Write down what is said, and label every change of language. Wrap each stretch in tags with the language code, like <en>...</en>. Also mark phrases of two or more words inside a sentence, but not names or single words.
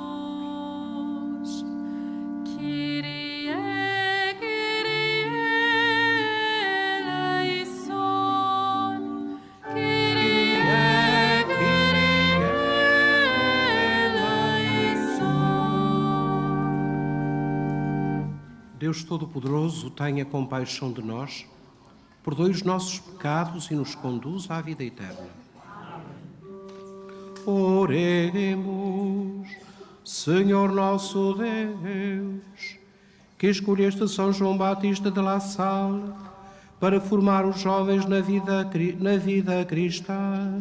<el>Kyrie, Kyrie eleison. Kyrie, Kyrie eleison.</el> <pt>Deus Todo-Poderoso, tenha compaixão de nós, perdoe os nossos pecados e nos conduza à vida eterna. Oremos, Senhor nosso Deus, que escolheste São João Batista de La Salle para formar os jovens na vida cristã.</pt>